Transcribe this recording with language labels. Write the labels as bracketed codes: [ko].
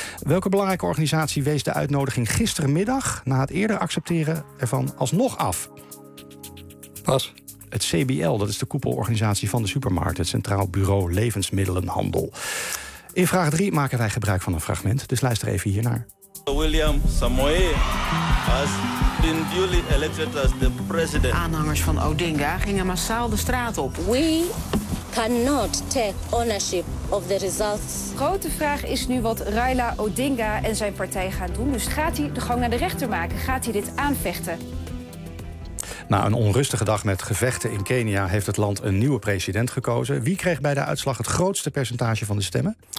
[nl] Welke belangrijke organisatie wees de uitnodiging gistermiddag, na het eerder accepteren ervan, alsnog af? Pas. Het CBL, dat is de koepelorganisatie van de supermarkt, het Centraal Bureau Levensmiddelenhandel. In vraag 3 maken wij gebruik van een fragment, dus luister even hiernaar. [en] William Samoei has been duly elected as the president. [nl] Aanhangers van Odinga gingen massaal de straat op. [en] We cannot take ownership of the results. [nl] Grote vraag is nu wat Raila Odinga en zijn partij gaan doen. Dus gaat hij de gang naar de rechter maken? Gaat hij dit aanvechten? Na een onrustige dag met gevechten in Kenia heeft het land een nieuwe president gekozen. Wie kreeg bij de uitslag het grootste percentage van de stemmen?